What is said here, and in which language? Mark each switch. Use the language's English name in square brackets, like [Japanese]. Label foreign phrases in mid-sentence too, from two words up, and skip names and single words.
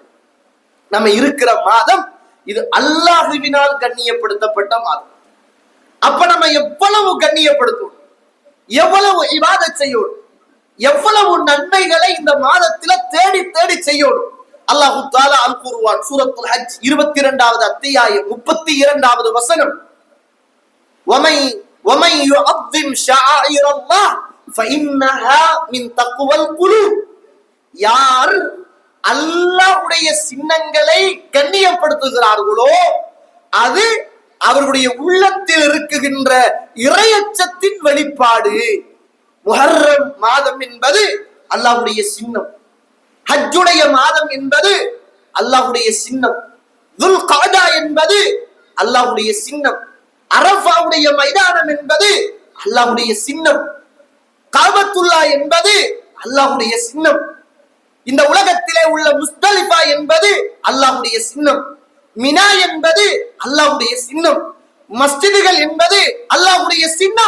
[Tamil] நம்ம இருக்கிற மாதம் இது அல்லாஹுவினால் கண்ணியப்படுத்தப்பட்ட மாதம். அப்ப நம்ம எவ்வளவு கண்ணியப்படுத்தணும், எவ்வளவு இபாதத் செய்யணும், எவ்வளவு நன்மைகளை இந்த மாதத்துல தேடி தேடி செய்யணும். அல்லாஹு தஆலா அல் குர்ஆன் சூரத்துல் ஹஜ் 22வது அத்தியாயம் 32வது வசனம், [Arabic] وَمَن يُعَظِّمْ شَعَائِرَ اللَّهِ فَإِنَّهَا مِن تَقْوَى الْقُلُوبِ. [Tamil] யார் அல்லாஹ்வுடைய சின்னங்களை கண்ணியப்படுத்துகிறார்களோ அது அவர்களுடைய உள்ளத்தில் இருக்குகின்ற இறையச்சத்தின் வெளிப்பாடு. முஹர்ரம் மாதம் என்பது அல்லாஹ்வுடைய சின்னம், ஹஜ்ஜுடைய மாதம் என்பது அல்லாஹ்வுடைய சின்னம், துல் கஅதா என்பது அல்லாஹ்வுடைய சின்னம், அரஃபாவுடைய மைதானம் என்பது அல்லாஹ்வுடைய சின்னம், காபத்துல்லா என்பது அல்லாஹ்வுடைய சின்னம், இந்த உலகத்திலே உள்ள முஸ்தலிஃபா என்பது அல்லாஹ்வுடைய சின்னம், மினா என்பது அல்லாஹ்வுடைய சின்னம், மஸ்ஜிதுகள் என்பது அல்லாஹ்வுடைய சின்னம்.